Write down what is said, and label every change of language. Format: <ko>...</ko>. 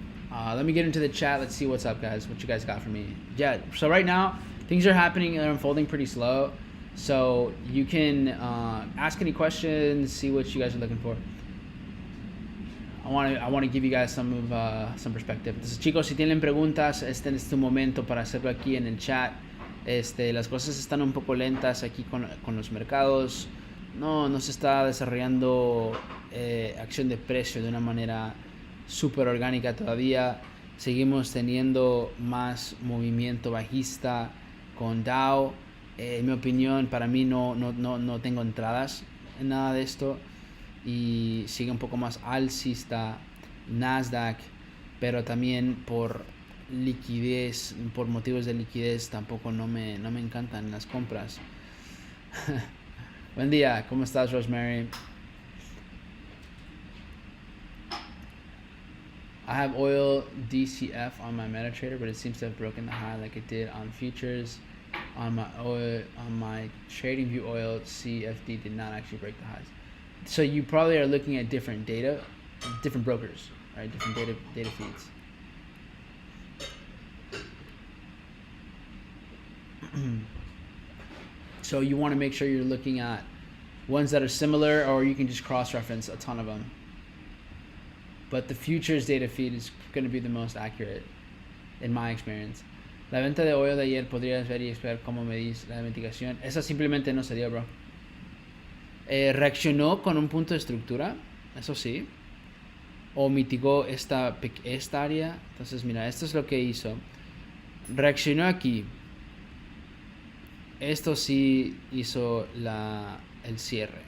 <en>Let me get into the chat. Let's see what's up, guys. What you guys got for me? Yeah, so right now things are happening and unfolding pretty slow. So you can ask any questions, see what you guys are looking for. I want to give you guys some perspective.</en> <es>Entonces, chicos, si tienen preguntas, este es tu momento para hacerlo aquí en el chat. Las cosas están un poco lentas aquí con los mercados. No se está desarrollando acción de precio de una manera súper orgánica todavía. Seguimos teniendo más movimiento bajista con Dow. En mi opinión, para mí no tengo entradas en nada de esto, y sigue un poco más alcista Nasdaq, pero también por liquidez, por motivos de liquidez, tampoco no me encantan las compras. Buen día, ¿cómo estás, Rosemary?</es> <en>I have oil DCF on my MetaTrader, but it seems to have broken the high like it did on futures. On my TradingView oil CFD did not actually break the highs. So you probably are looking at different data, different brokers, right? Different data feeds. So you want to make sure you're looking at ones that are similar, or you can just cross-reference a ton of them. But the futures data feed is going to be the most accurate, in my experience.</en> <es>La venta de oil de ayer, podrías ver y esperar cómo medís la mitigación. Esa simplemente no se dio, bro. Reaccionó con un punto de estructura, eso sí. O mitigó esta área. Entonces, mira, esto es lo que hizo. Reaccionó aquí. Esto sí hizo el cierre.</es>